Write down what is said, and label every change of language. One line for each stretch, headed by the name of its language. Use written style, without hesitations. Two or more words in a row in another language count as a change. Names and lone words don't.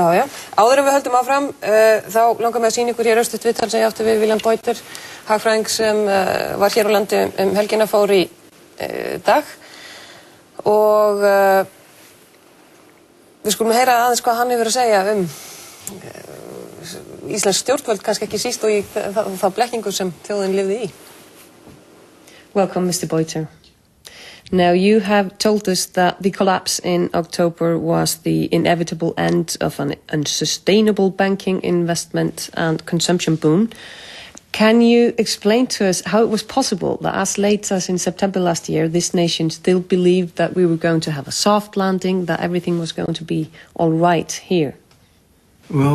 Icelandic: Áður en við höldum áfram, þá langar mig að sýna ykkur hér örstutt viðtal sem ég átti við William Beuter, hagfræðing sem var hér á landi helgina fór í dag. Og við skulum heyra aðeins hvað hann hefur að segja íslensk stjórnvöld, kannski ekki síst og í þá blekkingu sem þjóðin lifði í.
English: Welcome, Mr. Beuter. Now, you have told us that the collapse in October was the inevitable end of an unsustainable banking, investment and consumption boom. Can you explain to us how it was possible that as late as in September last year, this nation still believed that we were going to have a soft landing, that everything was going to be all right here?